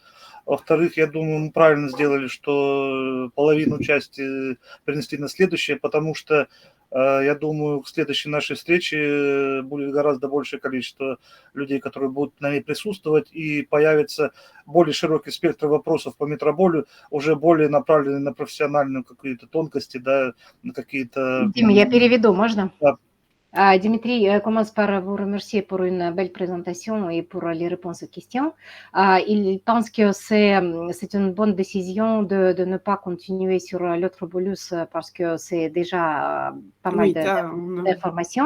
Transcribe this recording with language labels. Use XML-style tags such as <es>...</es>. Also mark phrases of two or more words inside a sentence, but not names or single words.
<ru>Во-вторых, я думаю, мы правильно сделали, что половину части перенесли на следующее, потому что, я думаю, к следующей нашей встрече будет гораздо большее количество людей, которые будут на ней присутствовать, и появится более широкий спектр вопросов по метроболю, уже более направленный на профессиональную какие-то тонкости, да, на какие-то... Дима, я переведу, можно? Да.</ru> <fr>Dimitri commence par vous remercier pour une belle présentation et pour les réponses aux questions. Il pense que c'est une bonne décision de ne pas continuer sur l'autre bolus parce que c'est déjà pas mal d'informations.</fr>